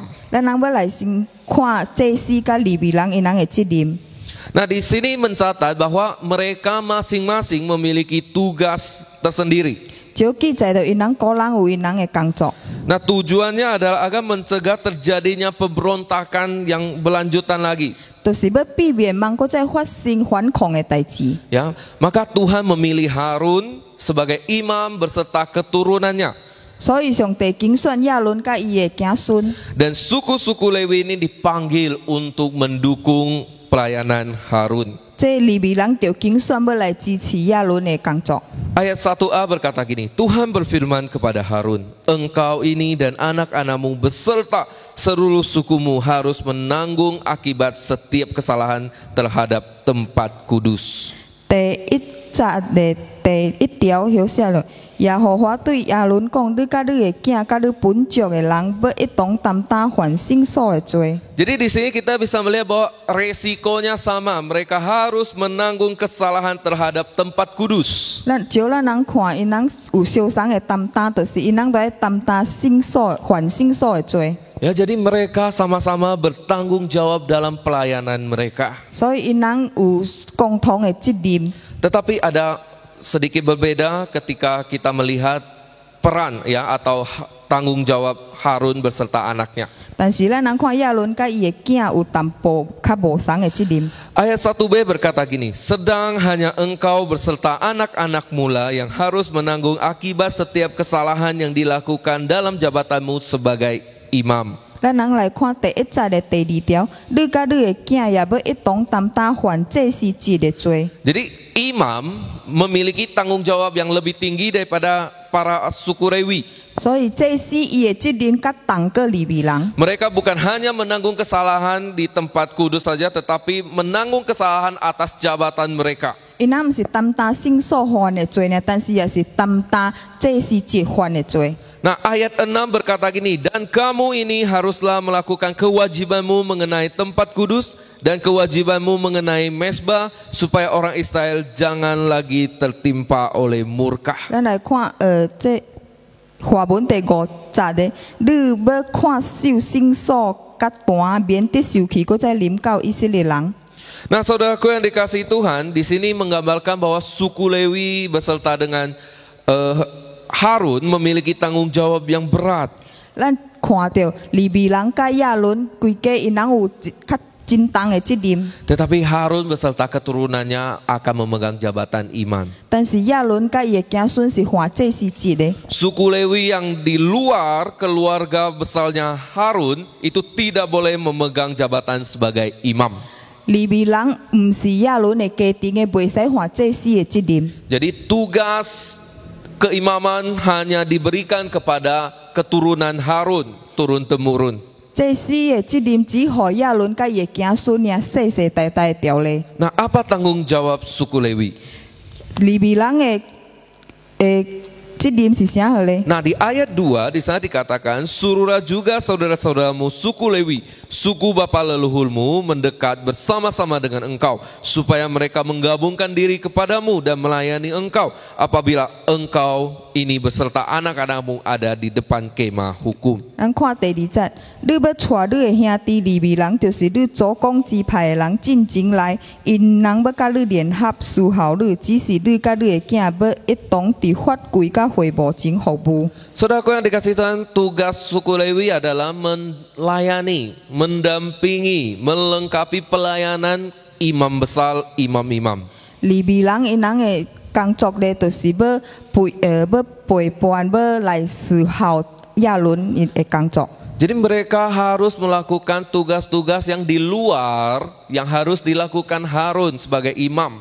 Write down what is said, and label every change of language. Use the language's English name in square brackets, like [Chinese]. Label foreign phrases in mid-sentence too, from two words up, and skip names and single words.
[Min Nan Chinese] 咱人要來先看祭司甲利未人因人的責任。 [Indonesian] Nah, di sini mencatat bahwa mereka masing-masing memiliki tugas tersendiri. [Min Nan Chinese] 就記載到因人個人有因人的工作。 [Indonesian] Nah, tujuannya adalah agar mencegah terjadinya pemberontakan yang berlanjutan lagi. [Min Nan Chinese] 就是要避免萬個再發生反抗的代志。 [Indonesian] Ya, maka Tuhan memilih Harun sebagai imam beserta keturunannya. [Min Nan Chinese] 所以上帝揀選亞倫甲伊的子孫， [Indonesian] Dan suku-suku Lewi ini dipanggil untuk mendukung pelayanan Harun. [Min Nan Chinese] 這利未人就揀選要來支持亞倫的工作。 [Indonesian] Ayat 1a berkata gini, Tuhan berfirman kepada Harun, engkau ini dan anak-anakmu beserta seluruh sukumu harus menanggung akibat setiap kesalahan terhadap tempat kudus. [Min Nan Chinese] 第一節的第一條寫了，耶和華對亞倫講：你甲你的囝甲你本族的人要一同擔當犯聖所的罪。 [Indonesian] Jadi di sini kita bisa melihat bahwa resikonya sama, mereka harus menanggung kesalahan terhadap tempat kudus. [Min Nan Chinese] 咱人看，因人有受傷的擔當，就是因人都要擔當聖所犯聖所的罪。 [Indonesian] Ya, jadi mereka sama-sama bertanggung jawab dalam pelayanan mereka. [Min Nan Chinese] 所以因人有共同的責任。 [Indonesian] Tetapi ada sedikit berbeda ketika kita melihat peran ya atau tanggung jawab Harun beserta anaknya. [Min Nan Chinese] 但是咱人看亞倫甲伊的囝有淡薄較無相的責任。 [Indonesian] Ayat 1b berkata gini, sedang hanya engkau beserta anak-anakmu lah yang harus menanggung akibat setiap kesalahan yang dilakukan dalam jabatanmu sebagai imam. [Min Nan Chinese] 咱人來看第一節的第二條，你甲你的囝也要一同擔當犯祭司職的罪。 [Indonesian] Jadi imam memiliki tanggung jawab yang lebih tinggi daripada para suku Lewi. [Min Nan Chinese] 所以祭司伊的責任較重過利未人。 [Indonesian] Mereka bukan hanya menanggung kesalahan di tempat kudus saja, tetapi menanggung kesalahan atas jabatan mereka. [Min Nan Chinese] 因人毋是擔當聖所犯的罪呢，但是也是擔當祭司職犯的罪。 [Indonesian] Nah, ayat 6 berkata gini, dan kamu ini haruslah melakukan kewajibanmu mengenai tempat kudus dan kewajibanmu mengenai mesbah, supaya orang Israel jangan lagi tertimpa oleh murka. [Min Nan Chinese] 咱來看這話文第5節的，你要看守聖所甲壇免得受氣，閣再臨到以色列人。 [Indonesian] Nah, saudaraku yang dikasihi Tuhan, di sini menggambarkan bahwa suku Lewi beserta dengan Harun memiliki tanggung jawab yang berat. [Min Nan Chinese] 咱看到利未人甲亞倫規家因人有較真重的責任， [Indonesian] Tetapi Harun beserta keturunannya akan memegang jabatan imam. [Min Nan Chinese] 但是亞倫甲伊的子孫是犯祭司職的。 [Indonesian] Suku Lewi yang di luar keluarga besarnya Harun itu tidak boleh memegang jabatan sebagai imam. [Min Nan Chinese] 利未人毋是亞倫的家庭的，袂使犯祭司的責任。 [Indonesian] Jadi tugas keimaman hanya diberikan kepada keturunan Harun, turun-temurun. [Min Nan Chinese] 祭司的責任只予亞倫甲伊的子孫爾世世代代條例。 [Indonesian] Nah, apa tanggung jawab suku Lewi? [Min Nan Chinese] 利未人的責任是啥好咧？ [Indonesian] Nah, di ayat 2 di sana dikatakan, suruhlah juga saudara-saudaramu suku Lewi, suku bapa leluhurmu mendekat bersama-sama dengan engkau, supaya mereka menggabungkan diri kepadamu dan melayani engkau apabila engkau ini beserta anak-anakmu ada di depan kemah hukum. [Min Nan Chinese] 咱看第2節，你要帶你的兄弟利未人，就是你祖公支派的人進前來，因人要甲你聯合侍候你，只是你甲你的囝要一同佇法櫃甲會幕前服務。 [Indonesian] Saudaraku yang dikasih Tuhan, tugas suku Lewi adalah melayani, mendampingi, melengkapi pelayanan imam besar, imam-imam. [Min Nan Chinese] 利未人因人的工作咧，就是要陪伴，要來侍候亞倫的工作。 [Indonesian] Jadi mereka harus melakukan tugas-tugas yang di luar yang harus dilakukan Harun sebagai imam.